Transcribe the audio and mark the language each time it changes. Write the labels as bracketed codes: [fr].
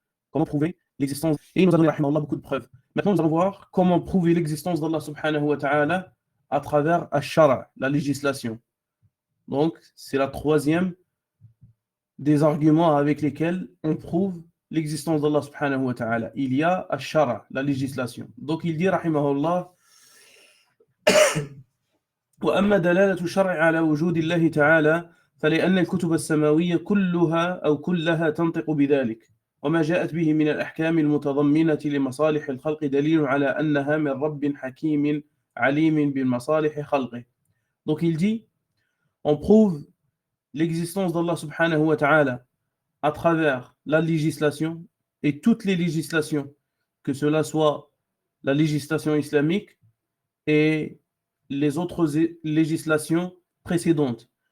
[fr] Comment prouver l'existence. Et il nous a donné rahimahullah beaucoup de preuves. Maintenant nous allons voir comment prouver l'existence d'Allah subhanahu wa ta'ala à travers al-shara', la législation. Donc c'est la troisième des arguments avec lesquels on prouve l'existence d'Allah subhanahu wa ta'ala. Il y a al-shara', la législation. Donc il dit [ar] rahimahullah وأما دلالة الشرع على وجود الله تعالى فلأن الكتب السماوية كلها تنطق بذلك وما جاءت به من الأحكام المتضمنة لمصالح الخلق دليل على أنها من رب حكيم عليم بمصالح خلقه. [fr] Donc il dit, on prouve l'existence d'Allah subhanahu wa ta'ala à travers la législation et toutes les législations, que cela soit la législation islamique et les autres législations précédentes.